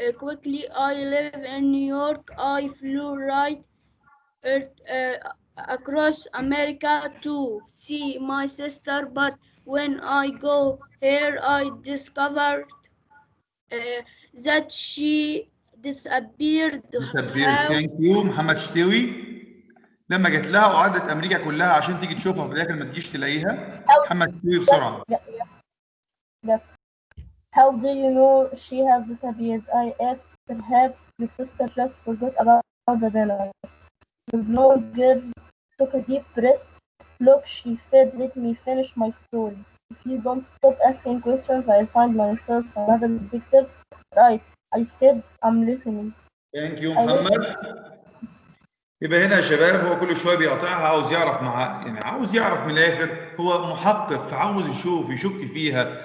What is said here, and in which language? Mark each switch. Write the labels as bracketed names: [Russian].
[English] Quickly, I live in New York. I flew right across America to see my sister, but when I go here, I discovered that she disappeared. Thank you محمد شتاوي. [Arabic] لما جت لها وعدت امريكا كلها عشان تيجي تشوفها في الاخر ما تجيش تلاقيها. محمد شتاوي بسرعه. [English] How do you know she has disappeared? I asked. Perhaps your sister just forgot about the dinner. The blonde girl took a deep breath. Look, she said, let me finish my story. If you don't stop asking questions, I'll find myself another detective. Right, I said, I'm listening. Thank you محمد. [Arabic] يبقى هنا يا شباب هو كل شويه بيقاطعها، عاوز يعرف يعني عاوز يعرف من الاخر، هو محقق فعاوز يشوف يشك فيها.